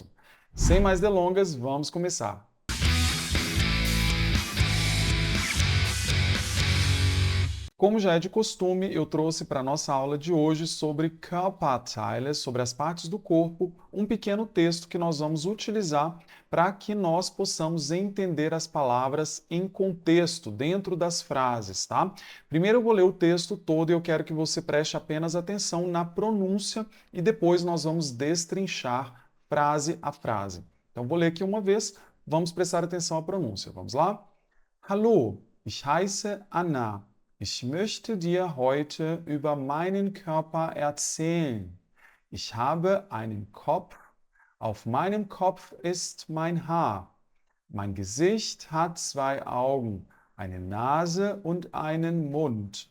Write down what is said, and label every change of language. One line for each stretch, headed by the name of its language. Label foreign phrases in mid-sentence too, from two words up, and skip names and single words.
Portuguese: Sem mais delongas, vamos começar. Como já é de costume, eu trouxe para a nossa aula de hoje sobre Körperteile, sobre as partes do corpo, um pequeno texto que nós vamos utilizar para que nós possamos entender as palavras em contexto, dentro das frases, tá? Primeiro eu vou ler o texto todo e eu quero que você preste apenas atenção na pronúncia e depois nós vamos destrinchar frase a frase. Então vou ler aqui uma vez, vamos prestar atenção à pronúncia. Vamos lá?
German: Hallo, ich heiße Anna. Ich möchte dir heute über meinen Körper erzählen. Ich habe einen Kopf. Auf meinem Kopf ist mein Haar. Mein Gesicht hat zwei Augen, eine Nase und einen Mund.